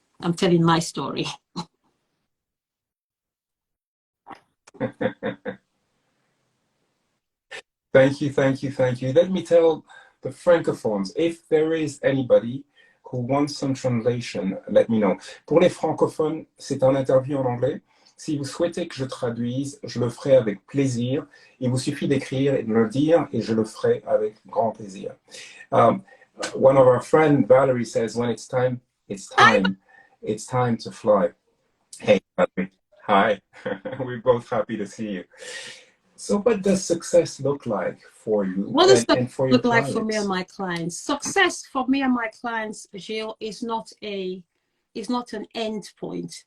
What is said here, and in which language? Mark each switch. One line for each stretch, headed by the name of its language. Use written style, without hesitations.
English: I'm telling my story. Thank you, thank you, thank you. Let me tell the francophones, if there is anybody who wants some translation, let me know.
French: Pour les francophones, c'est un interview en anglais. Si vous souhaitez que je traduise, je le ferai avec plaisir. Il vous suffit d'écrire et de me le dire, et je le ferai avec grand plaisir.
English: One of our friends, Valerie, says, when it's time, it's time. It's time to fly. Hey, Valerie. Hi. We're both happy to see you. So what does success look like for you and for your clients? Look like for me and my clients? Success for me and my clients, Gilles, is not an end point.